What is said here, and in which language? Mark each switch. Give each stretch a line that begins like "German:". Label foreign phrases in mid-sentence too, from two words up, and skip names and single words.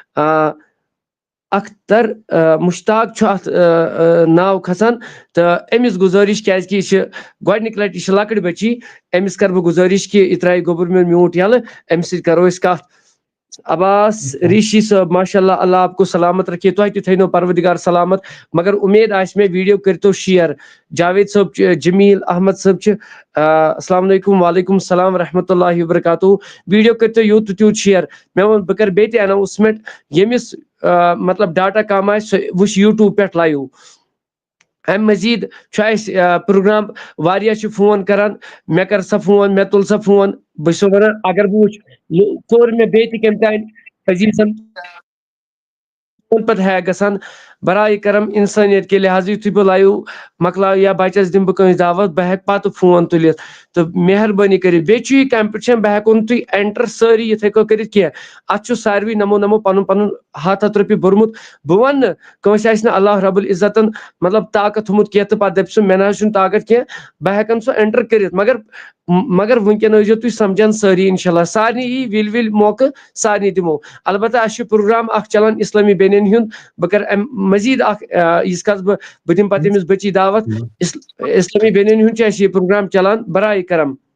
Kashmiri: اختر مشتاق چھُ اتھ ناو کھسان تہٕ أمِس گُزٲرِش کیٛازِ کہِ یہِ چھِ گۄڈنِکہِ لٹہِ یہِ چھِ لۄکٕٹ بٔچی أمِس کرٕ بہٕ گُزٲرِش کہِ یہِ ترٛایہِ گوٚبُر میون میوٗٹ یَلہٕ أمِس سۭتۍ کرو أسۍ کتھ عباس ریشی صٲب
Arabic: ماشاء اللہ
Urdu: اللہ آپ کو سلامت رکھے
Kashmiri: تۄہہِ تہِ تھٲینو پروردگار سلامت مگر اُمید آسہِ مےٚ ویٖڈیو کٔرۍتو شِیر جاوید صٲب چھِ جمیٖل احمد صٲب چھِ
Arabic: السلام علیکم وعلیکم السلام ورحمۃ اللہ وبرکاتہ
Kashmiri: ویٖڈیو کٔرۍتو یوٗت تہٕ تیوٗت شِیر مےٚ ووٚن بہٕ کرٕ بیٚیہِ تہِ اناوسمنٹ ییٚمِس مطلب ڈاٹا کم آسہِ سُہ وٕچھ یوٗٹیوٗب پٮ۪ٹھ لایِو ام مزید پروگرام واریاہ فون کران مے کر سا فون مے تل سا فون بس ونان اگر بہ وچھ کور مے بیٚیہِ تہِ کمہِ تانۍ عزیزن پتہٕ ہیک گژھان
Urdu: برائے کرم انسانیت کے لحاظ
Kashmiri: یتھُے بہٕ لایو مکلاو یا بچس دم بہٕ کٲنٛسہِ دعوت بہٕ ہیٚکہٕ پتہٕ فون تُلِتھ تہٕ مہربٲنی کٔرِتھ بیٚیہِ چھُ یہِ کمپٹِشن بہٕ ہیٚکو نہٕ تُہۍ اینٹر سٲری یِتھٕے کٔنۍ کٔرِتھ کینٛہہ اتھ چھُ ساروٕے نمو پنُن پنُن ہتھ رۄپیہِ بوٚرمُت بہٕ ونہٕ نہٕ کٲنٛسہِ آسہِ نہٕ اللہ رب العزتن مطلب طاقت تھوٚمُت کینٛہہ تہٕ پتہٕ دپہِ سُہ مےٚ نہ حظ چھُنہٕ طاقت کینٛہہ بہٕ ہیٚکن سُہ اینٹر کٔرِتھ مگر وٕنکیٚن ٲسۍزیو تُہۍ سمجھان سٲری
Arabic: انشاء اللہ
Kashmiri: سارنٕے یی وِلۍ موقعہٕ سارنٕے دِمو البتہ اسہِ چھُ پروگرام اکھ چلان اسلامی بیٚنٮ۪ن ہُنٛد بہٕ کرٕ امہِ مزید اکھ ییٖتِس کالس بہٕ دِمہٕ پتہٕ أمِس بچی دعوت اسلامی بیٚنٮ۪ن ہُنٛد چھُ اسہِ یہِ پروگرام چلان
Urdu: برائے کرم